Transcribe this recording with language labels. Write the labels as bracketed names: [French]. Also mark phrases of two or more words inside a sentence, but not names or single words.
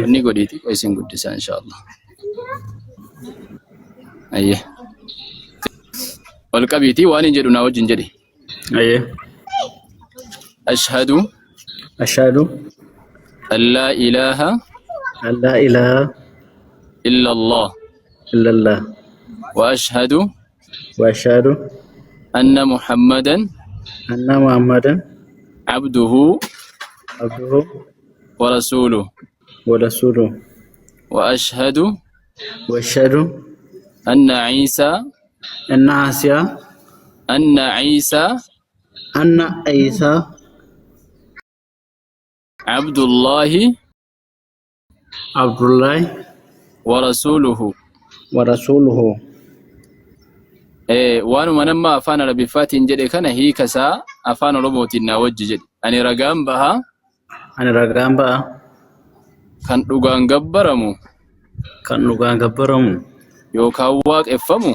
[Oromo] inni godhiiti isin guddisa inshaallah ayyee ol qabiitii waan hin jedhu naa wajjin jedhi Ayyee. [Arabic] ashhadu Ashhadu أن لا إله أن لا إله إلا الله illallah وأشهد وأشهد أن محمدا أن محمدا abduhu abduhu ورسوله ورسوله وأشهد وأشهد أن عيسى أن عيسى abdullahi Abdullahi ورسوله ورسوله. [Oromo] waanuma nama afaan arabiffaatiin jedhe kana hiikasaa afaan oromootiin naa wajji jedhe ani ragaan baha Ani ragaan ba'a kan dhugaan gabbaramu kan dhugaan gabbaramu yookaan waaqeffamu